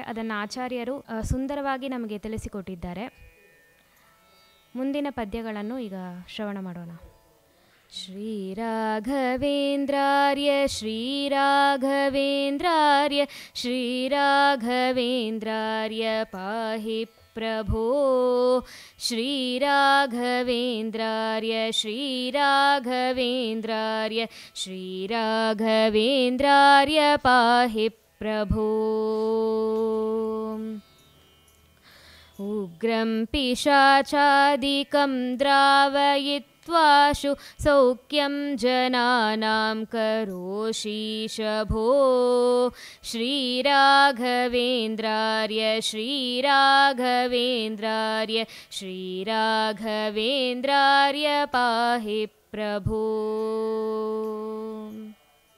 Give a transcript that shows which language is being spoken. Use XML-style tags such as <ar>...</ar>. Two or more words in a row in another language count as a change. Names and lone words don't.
<kn>ಅದನ್ನು ಆಚಾರ್ಯರು ಸುಂದರವಾಗಿ ನಮಗೆ ತಿಳಿಸಿಕೊಟ್ಟಿದ್ದಾರೆ. ಮುಂದಿನ ಪದ್ಯಗಳನ್ನು ಈಗ ಶ್ರವಣ ಮಾಡೋಣ.</kn> <sa>ಶ್ರೀರಾಘವೇಂದ್ರಾರ್ಯ ಶ್ರೀರಾಘವೇಂದ್ರಾರ್ಯ ಶ್ರೀರಾಘವೇಂದ್ರಾರ್ಯ ಪಾಹಿ ಪ್ರಭೋ ಶ್ರೀರಾಘವೇಂದ್ರಾರ್ಯ ಶ್ರೀರಾಘವೇಂದ್ರಾರ್ಯ ಶ್ರೀರಾಘವೇಂದ್ರಾರ್ಯ ಪಾಹಿ ಪ್ರಭೋ. ಉಗ್ರಂ ಪಿಶಾಚಾದಿಕಂ ದ್ರಾವಯಿತ್ವಾಶು ಸೌಖ್ಯಂ ಜನಾನಾಂ ಕರೋಷಿ ಶಭೋ ಶ್ರೀರಾಘವೇಂದ್ರಾರ್ಯ ಶ್ರೀರಾಘವೇಂದ್ರಾರ್ಯ ಶ್ರೀರಾಘವೇಂದ್ರಾರ್ಯ ಪಾಹಿ ಪ್ರಭೋ.</sa>